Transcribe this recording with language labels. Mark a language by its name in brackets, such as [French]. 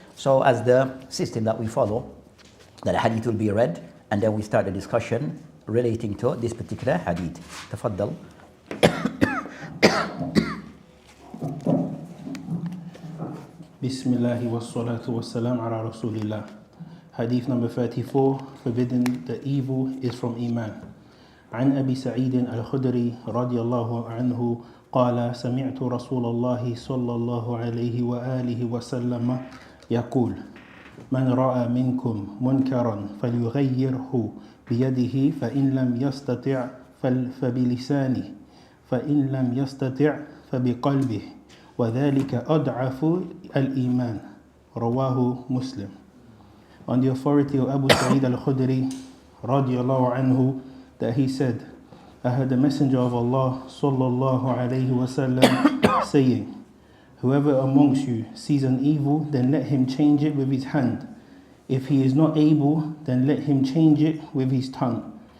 [English] So as the system that we follow, that the hadith will be read and then we start a discussion relating to this particular hadith. [Arabic] Tafaddal. Bismillahi wassalatu wassalam ala rasulillah. [English] Hadith number 34, forbidden the evil is from Iman. [Arabic] عن أبي سعيد الخدري رضي الله عنه قال سمعت رسول الله صلى الله عليه وآله وسلم يقول من رأى منكم منكرا فليغيره بيده فإن لم يستطع فبلسانه فإن لم يستطع فبقلبه وذلك أضعف الإيمان رواه مسلم. [English] On the authority of Abu Sa'id al-Khudri radiyallahu anhu that he said, I heard the Messenger of Allah sallallahu alayhi wasallam saying, whoever amongst you sees an evil, then let him change it with his hand. If he is not able, then let him change it with his tongue.